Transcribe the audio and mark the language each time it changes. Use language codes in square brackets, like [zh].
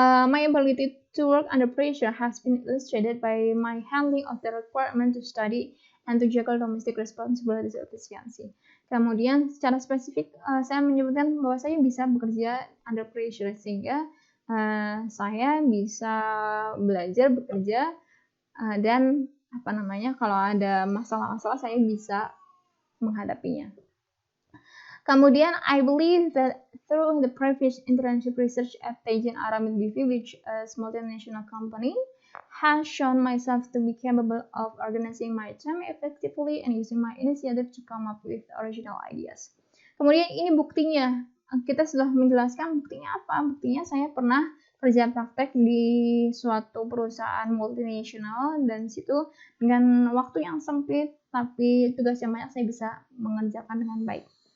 [en] My ability to work under pressure has been illustrated by my handling of the requirement to study and to juggle domestic responsibilities or efficiency. [id] Kemudian secara spesifik saya menyebutkan bahwa saya bisa bekerja under pressure, sehingga saya bisa belajar, bekerja, dan kalau ada masalah-masalah saya bisa menghadapinya. [en] Kemudian, I believe that through the previous internship research at Teijin Aramid BV, which is a multinational company, has shown myself to be capable of organizing my time effectively and using my initiative to come up with original ideas. [id] Kemudian ini buktinya, kita sudah menjelaskan buktinya apa? Buktinya saya pernah kerja praktek di suatu perusahaan multinasional, dan situ dengan waktu yang sempit tapi tugas yang banyak saya bisa mengerjakan dengan baik.